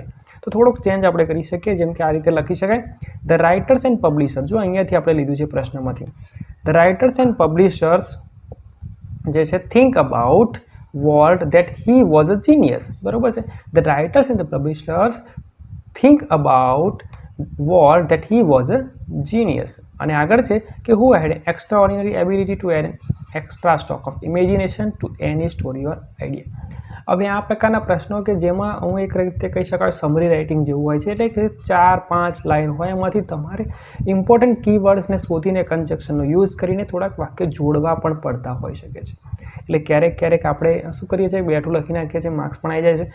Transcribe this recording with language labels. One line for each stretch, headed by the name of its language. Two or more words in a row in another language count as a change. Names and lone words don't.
Gujarati: તો થોડોક ચેન્જ આપણે કરી શકીએ. જેમ કે આ રીતે લખી શકાય,
English: the writers and publisher.
Gujarati: જો અહીંયાથી આપણે લીધું છે પ્રશ્નમાંથી.
English: the writers and publishers
Gujarati: જે છે
English: think about Walt that he was a genius.
Gujarati: બરોબર છે.
English: the writers and the publishers think about Walt that he was a genius.
Gujarati: અને આગળ છે કે
English: who had extraordinary ability to add an extra stock of imagination to any story or idea.
Gujarati: હવે આ પ્રકારના પ્રશ્નો કે જેમાં હું એક રીતે કહી શકાય
English: summary writing
Gujarati: જેવું હોય છે, એટલે કે 4-5 લાઇન હોય, એમાંથી તમારે
English: important keywordsને
Gujarati: શોધીને કન્જક્શનનો યુઝ કરીને થોડાક વાક્ય જોડવા પણ પડતા હોઈ શકે છે. એટલે ક્યારેક આપણે શું કરીએ છીએ, બેઠું લખી નાખીએ છીએ, માર્ક્સ પણ આવી જાય છે.